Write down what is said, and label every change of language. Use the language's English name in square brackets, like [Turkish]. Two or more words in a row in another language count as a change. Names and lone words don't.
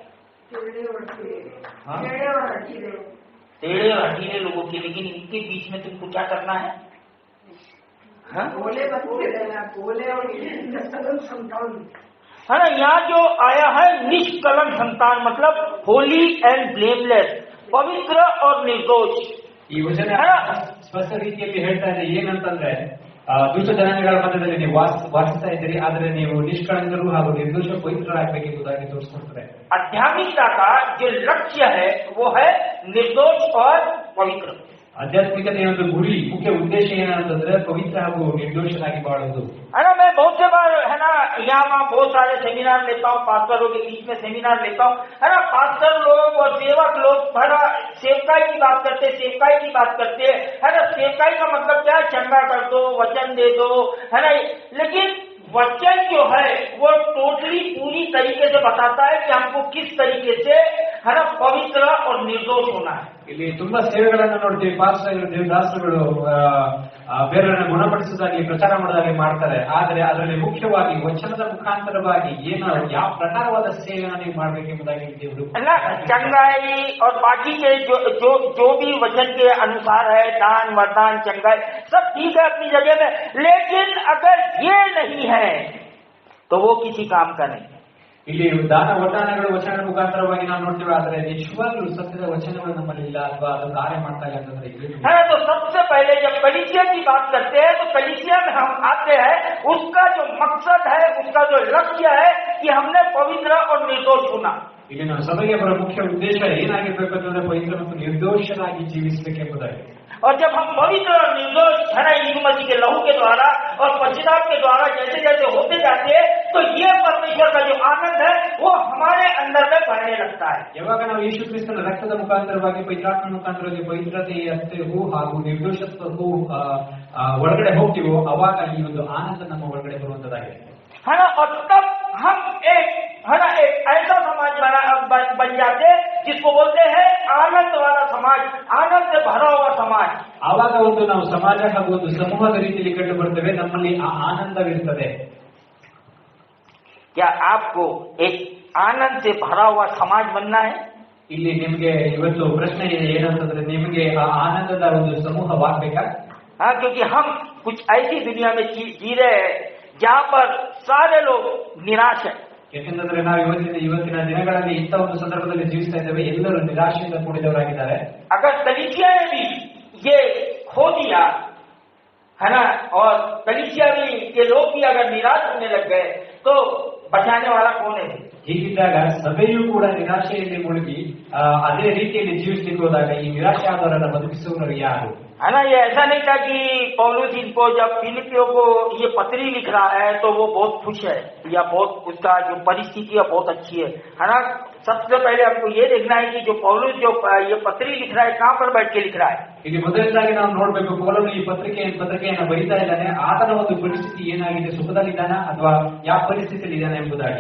[Hindi] टेढ़े और हठीले लोगों के, लेकिन इनके बीच में तुमको क्या करना है? बोले और है ना, यहाँ जो आया है निष्कलंक संतान, मतलब [English] holy and blameless, [Hindi] पवित्र और निर्दोष. [Kannada] ಈ ವಚನ ಸ್ಪಷ್ಟ ರೀತಿಯಲ್ಲಿ ಹೇಳ್ತಾ ಇದೆ ಏನಂತಂದ್ರೆ, ದುಷ್ಟ ಜನಾಂಗಗಳ ಮಧ್ಯದಲ್ಲಿ ನೀವು ವಾಸಿಸ್ತಾ ಇದ್ದೀರಿ, ಆದ್ರೆ ನೀವು ನಿಷ್ಕಳಂಕರು ಹಾಗೂ ನಿರ್ದೋಷ ಪವಿತ್ರರಾಗಬೇಕೆಂಬುದಾಗಿ ತೋರಿಸ್ಕೊಡ್ತಾರೆ. [Hindi] आध्यात्मिकता का जो लक्ष्य है वो है निर्दोष और पवित्र. [Kannada] ಆಧ್ಯಾತ್ಮಿಕತೆಯ ಒಂದು ಗುರಿ, ಮುಖ್ಯ ಉದ್ದೇಶ ಏನಂತಂದ್ರೆ ಪವಿತ್ರ ಹಾಗೂ ನಿರ್ದೋಷನಾಗಿ ಬಾಳುವುದು. [Hindi] है ना, मैं बहुत से बार है ना यहाँ वहाँ बहुत सारे सेमिनार लेता हूँ, पास्टरों के बीच में सेमिनार लेता हूँ, है ना. पास्टर लोग और सेवक लोग है ना सेवकाई की बात करते, सेवकाई की बात करते है ना. सेवकाई का मतलब क्या है? चंदा कर दो, वचन दे दो, है ना. लेकिन वचन जो है वो टोटली पूरी तरीके से बताता है कि हमको किस तरीके से है ना पवित्र और निर्दोष होना है. [Kannada] ಇಲ್ಲಿ ತುಂಬಾ ಸೇವೆಗಳನ್ನು ನೋಡ್ತೀವಿ, ಪಾಸ್ಟರ್ಗಳು, ದೇವದಾಸರುಗಳು ಬೇರೆಯವರನ್ನ ಗುಣಪಡಿಸುವುದಾಗಿ, ಪ್ರಚಾರ ಮಾಡೋದಾಗಿ ಮಾಡ್ತಾರೆ. ಆದರೆ ಅದರಲ್ಲಿ ಮುಖ್ಯವಾಗಿ ವಚನದ ಮುಖಾಂತರವಾಗಿ ಏನು, ಯಾವ ಪ್ರಕಾರವಾದ ಸೇವೆಯನ್ನು ನೀವು ಮಾಡಬೇಕೆಂಬುದಾಗಿ ದೇವರು [Hindi] चंगाई और बाकी के जो भी वचन के अनुसार है, दान वरदान चंगाई सब ठीक है अपनी जगह में, लेकिन अगर ये नहीं है तो वो किसी काम का नहीं. [Kannada] ಇಲ್ಲಿ ದಾನ ವರದಾನಗಳು ವಚನದ ಮುಖಾಂತರವಾಗಿ ನಾವು ನೋಡ್ತೀವಿ, ಆದರೆ ನಿಜವಾಗ್ಲೂ ಸತ್ಯದ ವಚನಗಳು ನಮ್ಮಲ್ಲಿ ಇಲ್ಲ ಅಥವಾ ಅದು ಕಾರ್ಯ ಮಾಡ್ತಾ ಇಲ್ಲ ಅಂತಂದ್ರೆ [Hindi] है. तो सबसे पहले जब कलीसिया की बात करते हैं तो कलीसिया में हम आते हैं, उसका जो मकसद है, उसका जो लक्ष्य है कि हमने पवित्र और निर्दोष होना. [Kannada] ಇಲ್ಲಿ ನಾವು सभೆಗೆ ಬರೋ ಮುಖ್ಯ ಉದ್ದೇಶ ಏನಾಗಿರ್ಬೇಕು ಅಂತಂದ್ರೆ ಪವಿತ್ರ ಮತ್ತು ನಿರ್ದೋಷನಾಗಿ ಜೀವಿಸಬೇಕೆಂಬುದಾಗಿ. [Hindi] और जब हम पवित्र और निर्दोष है ना यीशु मसीह के लहू के द्वारा और पश्चाताप के द्वारा जैसे जैसे होते जाते हैं, तो ये परमेश्वर का जो आनंद है वो हमारे अंदर में बढ़ने लगता है. [Kannada] ಯಾವಾಗ ನಾವು ಯೇಸು ಕ್ರಿಸ್ತನ ರಕ್ತದ ಮುಖಾಂತರವಾಗಿ, ಪವಿತ್ರಾತ್ಮ ಮುಖಾಂತರವಾಗಿ ಪವಿತ್ರತೆಯೂ ಹಾಗೂ ನಿರ್ದೋಷತ್ವಕ್ಕೂ ಒಳಗಡೆ ಹೋಗ್ತೀವೋ, ಅವಾಗ ಈ ಒಂದು ಆನಂದ ನಮ್ಮ ಒಳಗಡೆ ಬರುವಂತದಾಗಿದೆ. [Hindi] है ना. और तब हम एक है ना एक ऐसा समाज बन जाते जिसको बोलते हैं आनंद वाला समाज, आनंद से भरा हुआ समाज. [Kannada] ಆವಾಗ ಒಂದು ನಾವು ಸಮಾಜ ಹಾಗೂ ಒಂದು ಸಮೂಹದ ರೀತಿಯಲ್ಲಿ ಕಂಡು ಬರ್ತೇವೆ, ನಮ್ಮಲ್ಲಿ ಆ ಆನಂದವಿರುತ್ತದೆ. [Hindi] क्या आपको एक आनंद से भरा हुआ समाज बनना है? [Kannada] ಇಲ್ಲಿ ನಿಮಗೆ ಇವತ್ತು ಪ್ರಶ್ನೆ ಏನಂತಂದ್ರೆ, ನಿಮಗೆ ಆ ಆನಂದದ ಒಂದು ಸಮೂಹವಾಗಬೇಕಾ? [Hindi] हाँ, क्योंकि हम कुछ ऐसी दुनिया में जी रहे हैं जहाँ पर सारे लोग निराश है. [Kannada] ಯಾಕೆಂದ್ರೆ ನಾವು ಇವತ್ತಿನ ದಿನಗಳಲ್ಲಿ ಇಂಥ ಒಂದು ಸಂದರ್ಭದಲ್ಲಿ ಜೀವಿಸ್ತಾ ಇದ್ದೇವೆ, ಎಲ್ಲರೂ ನಿರಾಶೆಯಿಂದ ಕೂಡಿದವರಾಗಿದ್ದಾರೆ. [Hindi] अगर कलीसिया ने भी ये खो दिया है ना, और कलीसिया भी के लोग भी अगर निराश होने लग गए तो बचाने वाला कौन है? [Kannada] ಹೀಗಿದ್ದಾಗ ಸಭೆಯೂ ಕೂಡ ನಿರಾಶೆಯಲ್ಲಿ ಮುಳುಗಿ ಅದೇ ರೀತಿಯಲ್ಲಿ ಜೀವಿಸಲಿಕ್ಕೆ ಹೋದಾಗ ಈ ನಿರಾಶೆ ಆದವರನ್ನ ಬದುಕಿಸುವವರು ಯಾರು? [Hindi] है ना. ये ऐसा नहीं था कि पौलुस इनको जब फिलिपियों को ये पत्री लिख रहा है तो वो बहुत खुश है या बहुत उसका जो परिस्थिति है बहुत अच्छी है ना. सबसे पहले हमको ये देखना है कि जो पौलुस जो ये पत्री लिख रहा है कहाँ पर बैठ के लिख रहा है. [Kannada] ಇಲ್ಲಿ ಮೊದಲನೇದಾಗಿ ನಾವು ನೋಡ್ಬೇಕು, ಪೌಲನು ಈ ಪತ್ರಿಕೆಯನ್ನು ಬರೀತಾ ಇದ್ದಾನೆ, ಆತನ ಒಂದು ಪರಿಸ್ಥಿತಿ ಏನಾಗಿದೆ, ಸುಖದಲ್ಲಿದ್ದಾನ ಅಥವಾ ಯಾವ ಪರಿಸ್ಥಿತಿಯಲ್ಲಿ ಇದ್ದಾನೆ ಎಂಬುದಾಗಿ.